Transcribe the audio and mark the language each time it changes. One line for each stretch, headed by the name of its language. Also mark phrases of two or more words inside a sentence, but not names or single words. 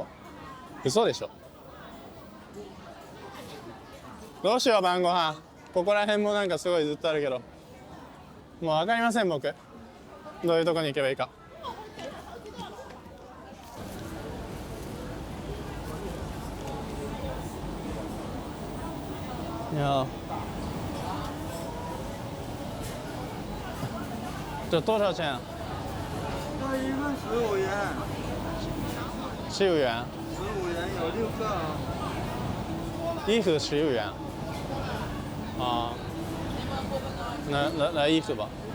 Japanese: 嘘でしょ。どうしよう晩ご飯。ここら辺もなんかすごいずっとあるけど、もう分かりません僕。どういうとこに行けばいいか。
Chinese: いや这多少钱？那一份15元。 15元。 15元有6个啊。衣服15元。 啊，来衣服吧。